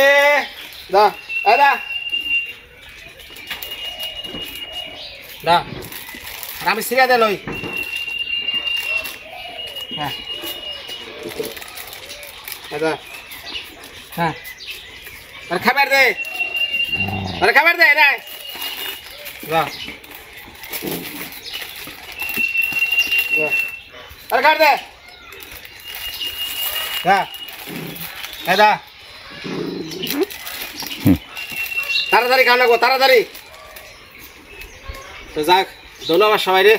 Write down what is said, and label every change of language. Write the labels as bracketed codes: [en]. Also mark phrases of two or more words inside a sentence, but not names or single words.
[vi] Đó, ở đây. Đó. Làm xíu đây rồi. Nè. Đây. Ha. Ở kamera đây. Ở kamera đây đây. Đó. [hi] अरे काट दे [bn] তাড়াতাড়ি খাওয়া লাগবো তাড়াতাড়ি তো যাক ধন্যবাদ সবাই রে